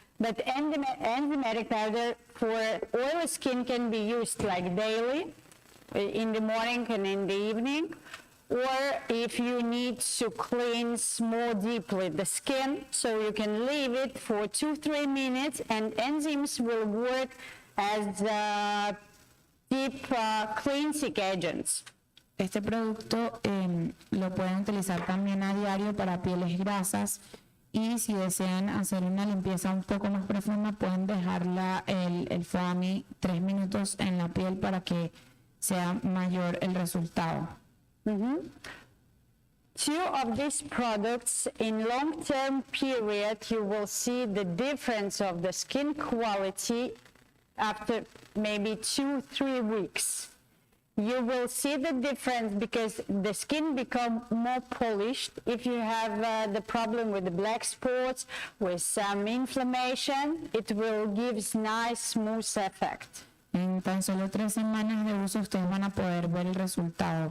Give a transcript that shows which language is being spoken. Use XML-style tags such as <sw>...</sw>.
<en>But enzymatic powder for oily skin can be used like daily, in the morning and in the evening, or if you need to cleanse more deeply the skin, so you can leave it for 2-3 minutes, and enzymes will work as deep cleansing agents.</en> <es>Este producto lo pueden utilizar también a diario para pieles grasas y si desean hacer una limpieza un poco más profunda pueden dejarla el foamy 3 minutos en la piel para que sea mayor el resultado.</es> <en>Two of these products in long-term period, you will see the difference of the skin quality after maybe 2-3 weeks. You will see the difference because the skin become more polished. If you have the problem with the black spots, with some inflammation, it will give nice smooth effect.</en> <es>En tan solo 3 semanas de uso ustedes van a poder ver el resultado.</es>